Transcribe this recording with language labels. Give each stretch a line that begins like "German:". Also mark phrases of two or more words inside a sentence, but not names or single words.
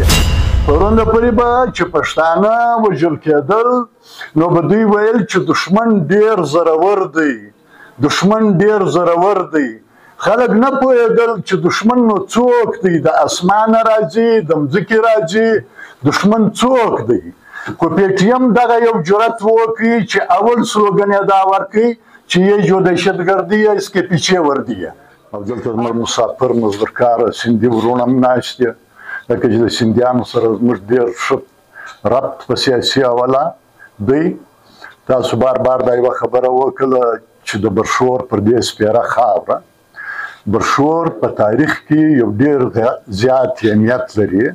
Pashto: پرونده پورې به چې پښتانه وژل کېدل، نو به دوی ویل چې دښمن ډېر زورور دی، دښمن ډېر زورور دی. خلک نه پوهېدل چې دښمن نو څوک دی، د اسمانه راځي، د مځکې راځي، دښمن څوک دی. خو پی ټي ایم دغه یو جرأت وکړي چې اول سلوګن یې دا ورکړي چې
Urdu: یې جو دهشتګردي ہے اس کے پیچھے وردی ہے.
Pashto: او دلته زموږ مسافر مزدورکاره سیندي وروڼه هم ناست دي، لکه چې د سیندیانو سره زموږ ډېر ښه ربط په سیاسي حواله دی. تاسو بار بار دا یوه خبره وکړله چې د برښور پر دې سپېره خاوره، برښور په تاریخ کې یو ډېر زیات اهمیت لري.